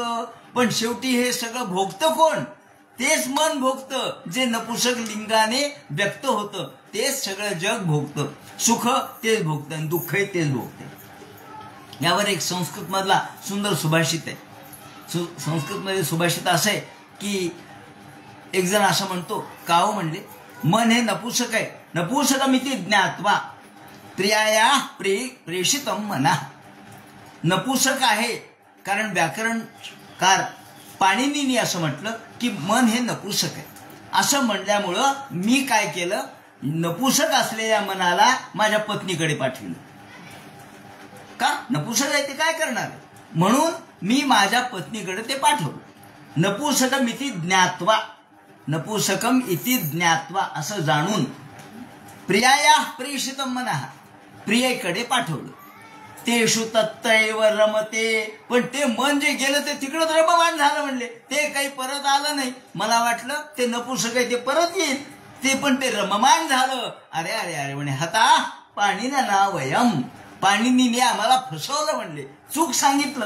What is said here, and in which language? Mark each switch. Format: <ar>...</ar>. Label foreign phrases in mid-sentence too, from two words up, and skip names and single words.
<mr>पण शेवटी हे सगळं भोगतं कोण? तेच मन भोगतं, जे नपुसक लिंगाने व्यक्त होतं तेच सगळं जग भोगतं. सुख तेच भोगतं आणि दुःखही तेच भोगतं. यावर एक संस्कृत मधला सुंदर सुभाषित आहे. संस्कृत मध्ये सुभाषित असं आहे की एक जण असं म्हणतो, का हो म्हणले, मन हे नपुसक आहे.</mr> <sa>नपुसकमिति ज्ञात्वा प्रियाया प्रेषितम मना.</sa> <mr>नपुसक आहे कारण व्याकरणकार पाणिनींनी असं म्हटलं की मन हे नपुसक आहे. असं म्हणल्यामुळं मी काय केलं, नपुसक असलेल्या मनाला माझ्या पत्नीकडे पाठविलं. का? नपुसक आहे ते काय करणार, म्हणून मी माझ्या पत्नीकडे ते पाठवलं.</mr> <sa>नपुसकम इति ज्ञात्वा, नपुसकम इति ज्ञात्वा</sa> <mr>असं जाणून</mr> <sa>प्रियाया प्रेषितम मनः,</sa> <mr>प्रियेकडे पाठवलं.</mr> <sa>तेषु तत्तैव रमते,</sa> <mr>पण ते मन जे गेलं ते तिकडं रममान झालं म्हणले, ते काही परत आलं नाही. मला वाटलं ते नपुसक आहे ते परत येईल, ते पण ते रममान झालं. अरे अरे अरे म्हणे,</mr> <sa>हता पाणी ना वयम,</sa> <mr>पाणिनीने आम्हाला फसवलं म्हणले, चूक सांगितलं.</mr>